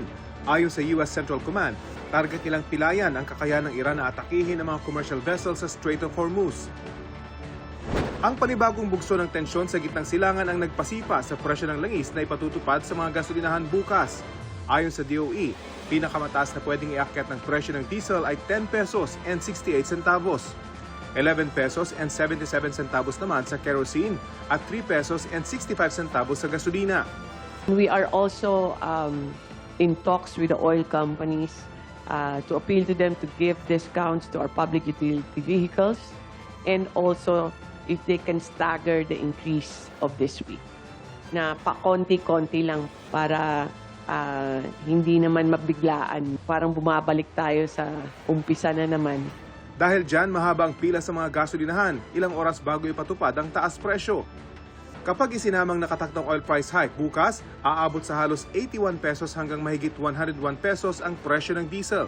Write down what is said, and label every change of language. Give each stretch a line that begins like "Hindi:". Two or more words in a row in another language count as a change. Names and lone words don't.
Filipino: Ayon sa US Central Command, target nilang pilayan ang kakayahan ng Iran na atakihin ang mga
English: commercial vessels
Filipino: sa Strait of Hormuz. Ang panibagong bugso ng tensyon sa gitnang silangan ang nagpasipa sa presyo ng langis na ipatutupad sa mga gasolinahan bukas. Ayon sa DOE, pinakamataas na pwedeng iakyat ng presyo ng diesel ay 10 pesos and 68 centavos. 11 pesos and 77 centavos naman sa kerosene at 3 pesos and 65 centavos sa gasolina.
English: We are also in talks with the oil companies to appeal to them to give discounts to our public utility vehicles and also if they can stagger the increase of this week.
Filipino: Na pa-konti-konti lang para hindi naman mabiglaan. Parang bumabalik tayo sa umpisa na naman. Dahil dyan, mahaba ang pila sa mga gasolinahan, ilang oras bago ipatupad ang taas presyo. Kapag isinamang nakatakdang oil price hike bukas, aabot sa halos 81 pesos hanggang mahigit 101 pesos ang presyo ng diesel.